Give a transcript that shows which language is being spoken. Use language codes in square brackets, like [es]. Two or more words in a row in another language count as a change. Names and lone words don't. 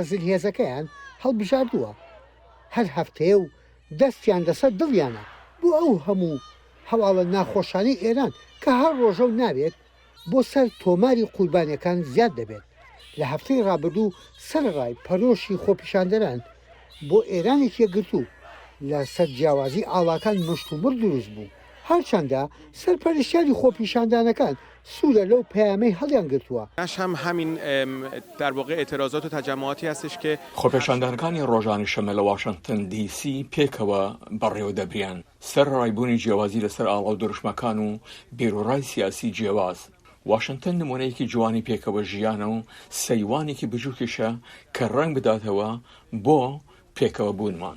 [ckb] زلهێزەکەیان هەڵبژاردووە هەر هەفتەیە و دەستیان لەسەر دڵیانە بۆ ئەو هەموو هەواڵە ناخۆشانی ئێران کە هەر ڕۆژە و ناوێت بۆ سەر تۆماری قوربانیەکان زیاد دەبێت لە هەفتەی ڕابردوو سەرڕای پەرۆشی خۆپیشاندەران بۆ ئێرانێک یەکگرتوو لە سەر جیاوازی ئاڵاکان مشتومڕ دروست بوو هەرچەندە سەرپەرشتیاری خۆپیشاندانەکان سوورە لەو پەیامەی هەڵیان گرتووە. [fa] همین در واقع اعتراضات و تجمعاتی هستش که [ckb] خۆپیشاندانەکانی ڕۆژانی شەمە لە واشنگتن دیسی پێکەوە بەڕێوە دەبریان سەر ڕایبوونی جیاوازی لەسەر ئاڵا و دروشمەکان و بێروڕای سیاسی جیاواز. واشنگتن نمونەیەکی جوانی پێکەوە ژیانە و سەیوانێکی بجووکیشە کە ڕەنگ بداتەوە بۆ پێکەوە بوونمان.